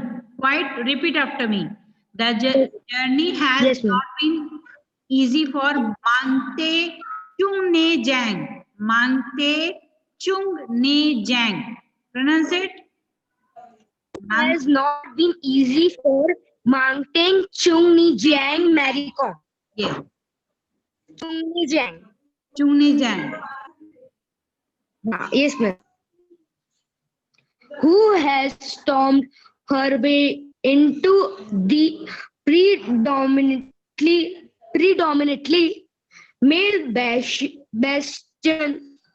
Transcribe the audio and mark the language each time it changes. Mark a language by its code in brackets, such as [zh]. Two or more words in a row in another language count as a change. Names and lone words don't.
[en] Quite repeat after me. The journey has Yes, ma'am. not been easy for Mangte Chung Ne Jang. Mangte Chung Ne Jang. Pronounce it. has not been easy for Mangteng Chung Ni Jiang Mary Kom. Yes. Chung Ni Jiang. Chung Ne Jang. Yes, ma'am. Who has stormed her way into the predominantly male bastion,